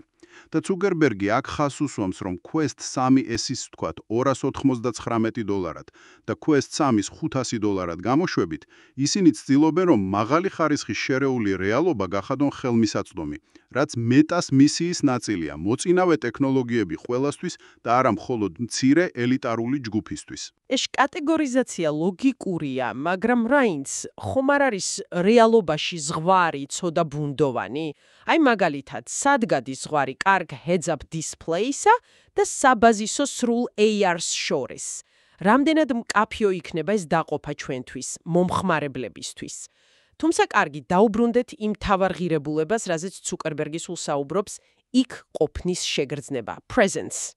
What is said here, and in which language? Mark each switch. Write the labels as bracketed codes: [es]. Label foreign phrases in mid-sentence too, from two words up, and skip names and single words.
[ka] და ცუკერბერგი აქ ხაზს უსვამს, რომ Quest 3S-ის, ვთქვათ, $299 და Quest 3-ის $500 გამოშვებით, ისინი ცდილობენ, რომ მაღალი ხარისხის შერეული რეალობა გახადონ ხელმისაწვდომი, რაც მეტას მისიის ნაწილია, მოწინავე ტექნოლოგიები ყველასთვის და არა მხოლოდ მცირე ელიტარული ჯგუფისთვის. ეს კატეგორიზაცია ლოგიკურია, მაგრამ რაინც ხომ არ არის რეალობაში ზღვარი ცოდა ბუნდოვანი? მაგალითად, სად გადის ზღვარი კარგ [en] heads-up display- [ka] სა და საბაზისო სრულ AR-ს შორის? რამდენად მკაფიო იქნება ეს დაყოფა ჩვენთვის, მომხმარებლებისთვის? თუმცა კარგი, დაუბრუნდეთ იმ მთავარ ღირებულებას, რაზეც ცუკერბერგი სულ საუბრობს, იქ ყოფნის შეგრძნება, presence.